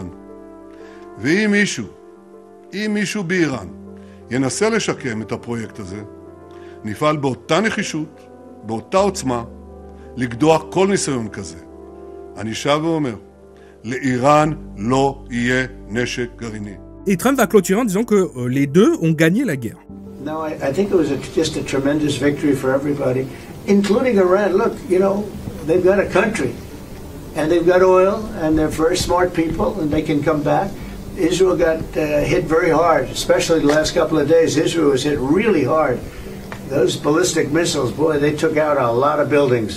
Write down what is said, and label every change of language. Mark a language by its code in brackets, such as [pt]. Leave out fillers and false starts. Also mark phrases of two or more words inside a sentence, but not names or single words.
[he] ואם מישהו באיראן ינסה לשקם את הפרויקט הזה, נפעל באותה נחישות, באותה עוצמה, לגדוע כל ניסיון כזה. אני שב ואומר, לאיראן לא יהיה נשק גרעיני. [fr] Et Trump va clôturer en disant que les deux ont gagné la guerre. [en] No, I think it was just a tremendous victory for everybody, including Iran. Look, you know, they've got a country, and they've got oil, and they're very smart people, and they can come back. Israel got hit very hard, especially the last couple of days. Israel was hit really hard. Those ballistic missiles, boy, they took out a lot of buildings.